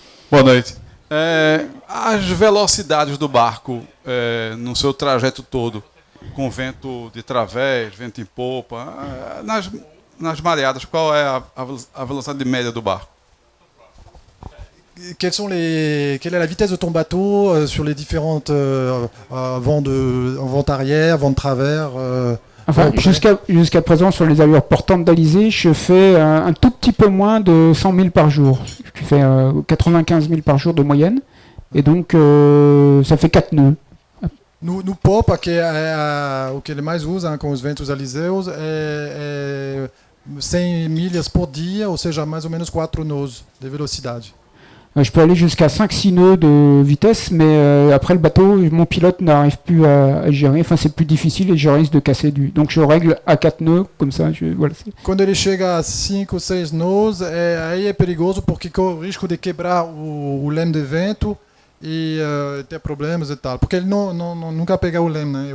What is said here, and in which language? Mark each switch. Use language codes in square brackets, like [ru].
[pt] Boa noite. As velocidades do barco no seu trajeto todo, com vento de través, vento em popa, nas mareadas, qual é a velocidade média do barco? [fr] Quelle est la vitesse de ton bateau sur les différentes vent arrière, vent de travers Enfin, jusqu'à présent, sur les allures portantes d'Alizé, je fais un tout petit peu moins de 100 000 par jour. Je fais 95 000 par jour de moyenne. Et donc, ça fait 4 nœuds. [pt] No popa, que é o que ele mais usa com os ventos aliseus, é 100 milhas por dia, ou seja, mais ou menos 4 nós de velocidade. [fr] Je peux aller jusqu'à 5-6 nœuds de vitesse, mais après le bateau, mon pilote n'arrive plus à gérer. Enfin, c'est plus difficile et je risque de casser du. Donc je règle à 4 nœuds, comme ça. Voilà. [pt] Quando ele chega a 5 ou 6 nós, aí é perigoso porque corre o risco de quebrar o leme de vento e ter problemas e tal. Porque ele nunca pega o leme, né?